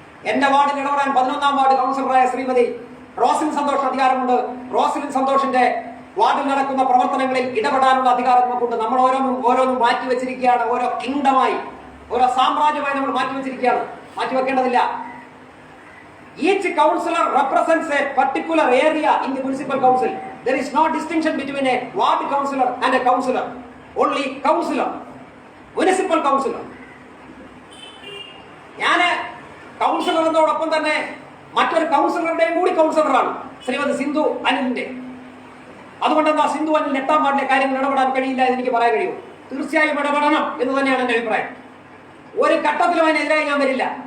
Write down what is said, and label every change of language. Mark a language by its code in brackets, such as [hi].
[ml] എന്റെ വാർഡിൽ ഇടപെടാൻ 11ാം വാർഡ് കൗൺസിലറായ ശ്രീമതി റോസ്ലിൻ സന്തോഷ് അധികാരമുണ്ട്. റോസ്ലിൻ സന്തോഷിന്റെ വാർഡിൽ നടക്കുന്ന പ്രവർത്തനങ്ങളിൽ ഇടപെടാനുള്ള അധികാരം നമുക്കുണ്ട്. നമ്മൾ ഓരോന്നും മാറ്റി വെച്ചിരിക്കുകയാണ്. ഓരോ കിങ്ഡമായി, ഓരോ സാമ്രാജ്യമായി നമ്മൾ മാറ്റി വെച്ചിരിക്കുകയാണ്. മാറ്റിവെക്കേണ്ടതില്ല. [en] Each councillor represents a particular area in the municipal council. There is no distinction between a ward councillor and a councillor. Only councillor, municipal councillor. [ml] ഞാൻ കൗൺസിലർ എന്നോടൊപ്പം തന്നെ മറ്റൊരു കൗൺസിലറുടെയും കൂടി കൗൺസിലറാണ്, ശ്രീമതി സിന്ധു അനിലിന്റെ. അതുകൊണ്ട് എന്താ സിന്ധു അനിൽ 8ാം വാർഡിലെ കാര്യങ്ങൾ ഇടപെടാൻ കഴിയില്ല എന്ന് എനിക്ക് പറയാൻ കഴിയും? തീർച്ചയായും ഇടപെടണം എന്ന് തന്നെയാണ് എന്റെ അഭിപ്രായം. ഒരു ഘട്ടത്തിലും അതിനെതിരായി ഞാൻ വരില്ല.